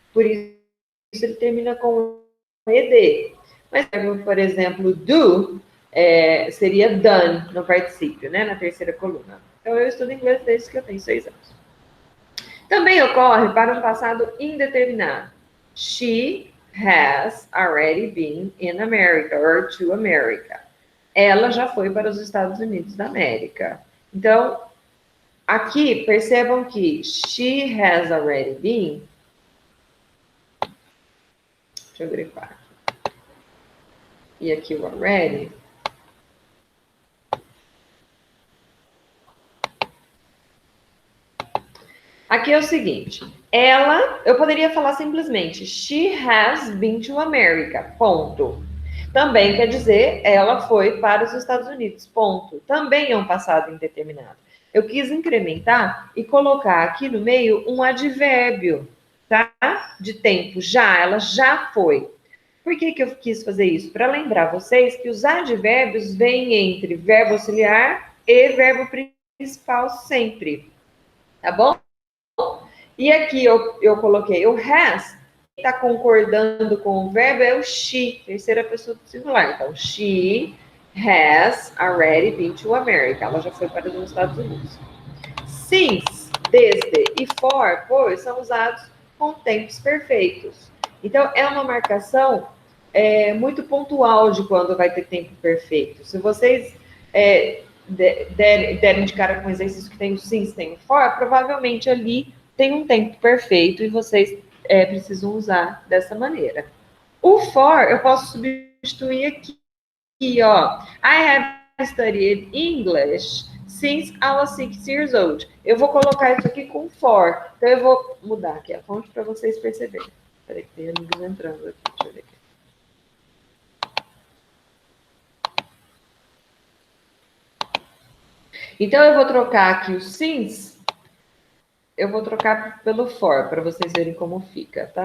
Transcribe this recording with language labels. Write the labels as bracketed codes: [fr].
[pt] Por isso, ele termina com ed. Mas, por exemplo, do seria done no particípio, né? Na terceira coluna. Então, eu estudo inglês desde que eu tenho 6 anos. Também ocorre para um passado indeterminado. [en] She has already been in America or to America. [pt] Ela já foi para os Estados Unidos da América. Então, aqui, percebam que she has already been. Deixa eu grifar. E aqui o already. Aqui é o seguinte, eu poderia falar simplesmente, she has been to America, ponto. Também quer dizer, ela foi para os Estados Unidos, ponto. Também é um passado indeterminado. Eu quis incrementar e colocar aqui no meio um advérbio, tá? De tempo, ela já foi. Por que eu quis fazer isso? Para lembrar vocês que os advérbios vêm entre verbo auxiliar e verbo principal sempre, tá bom? E aqui eu coloquei o has, está concordando com o verbo é o she, terceira pessoa do singular. [en] Então, she has already been to America. [pt] Ela já foi para os Estados Unidos. Since, desde e for, pois, são usados com tempos perfeitos. Então, é uma marcação muito pontual de quando vai ter tempo perfeito. Se vocês derem de cara com um exercício que tem o since, tem o for, provavelmente ali tem um tempo perfeito e vocês precisam usar dessa maneira. O for eu posso substituir aqui, ó. [en] I have studied English since I was 6 years old. [pt] Eu vou colocar isso aqui com for. Então, eu vou mudar aqui a fonte para vocês perceberem. Peraí, que tem amigos entrando aqui. Deixa eu ver aqui. Então, eu vou trocar aqui o since. Eu vou trocar pelo for, para vocês verem como fica, tá?